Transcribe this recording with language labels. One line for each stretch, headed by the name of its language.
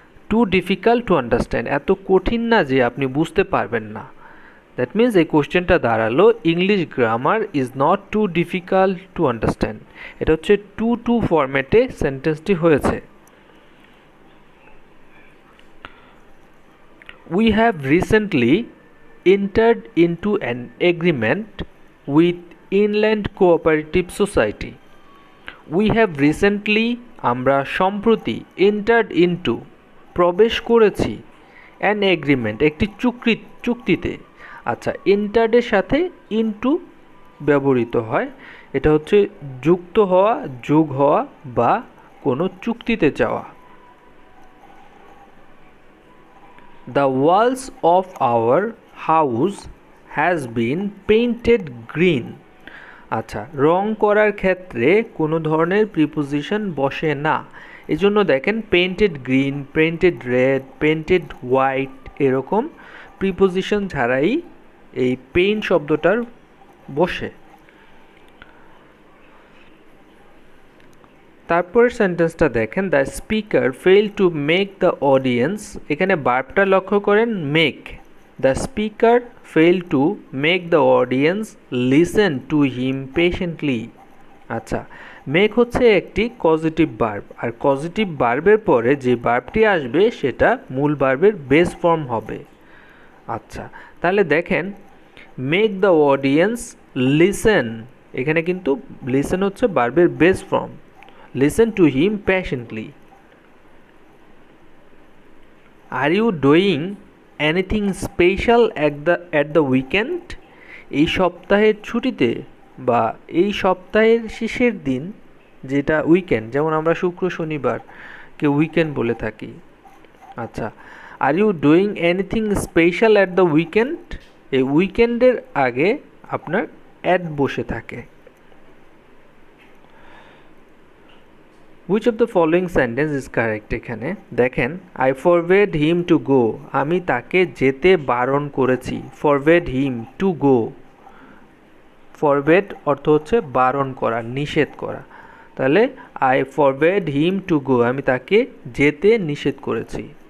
English: too difficult to understand,
Bangla: এত কঠিন না যে আপনি বুঝতে পারবেন না।
English: that means
Bangla: এই কোশ্চেনটা দাঁড়ালো
English: English grammar is not too difficult to understand.
Bangla: এটা হচ্ছে টু টু ফরম্যাটে সেন্টেন্সটি হয়েছে।
English: We have recently entered into an agreement with Inland Cooperative Society. We have recently,
Bangla: আমরা সম্প্রতি,
English: entered into
Bangla: প্রবেশ করেছি,
English: an agreement
Bangla: একটি চুক্তিতে। আচ্ছা, entered এর সাথে into ব্যবহৃত হয়, এটা হচ্ছে যুক্ত হওয়া, যোগ হওয়া বা কোনো চুক্তিতে যাওয়া।
English: The walls of our house has been painted green.
Bangla: আচ্ছা, রং করার ক্ষেত্রে কোনো ধরনের প্রিপোজিশন বসে না, এজন্য দেখেন painted green, painted red, painted white এরকম প্রিপোজিশন ছাড়াই এই পেইন্ট শব্দটার বসে। তারপরের সেন্টেন্সটা দেখেন,
English: the speaker failed to make the audience,
Bangla: এখানে ভার্বটা লক্ষ্য করেন make.
English: The speaker failed to make the audience listen to him patiently.
Bangla: আচ্ছা, মেক হচ্ছে একটি কজিটিভ ভার্ব, আর কজিটিভ ভার্বের পরে যে ভার্বটি আসবে সেটা মূল ভার্বের বেস ফর্ম হবে। আচ্ছা, তাহলে দেখেন
English: make the audience listen,
Bangla: এখানে কিন্তু লিসেন হচ্ছে ভার্বের base form.
English: Listen to him patiently. Are you doing anything special at the weekend?
Bangla: এই সপ্তাহের ছুটিতে বা এই সপ্তাহের শেষের দিন, যেটা উইকেন্ড, যেমন আমরা শুক্র শনিবার কে উইকেন্ড বলে থাকি।
English: আচ্ছা, are you doing anything special at the weekend,
Bangla: এই উইকেন্ডের আগে আপনার অ্যাট বসে থাকে।
English: Which of the following sentence is correct?
Bangla: এখানে দেখেন,
English: I forbade him to go,
Bangla: আমি তাকে যেতে বারণ করেছি।
English: forbade him to go,
Bangla: forbade অর্থ হচ্ছে বারণ করা, নিষেধ করা। তাহলে
English: I forbade him to go,
Bangla: আমি তাকে যেতে নিষেধ করেছি।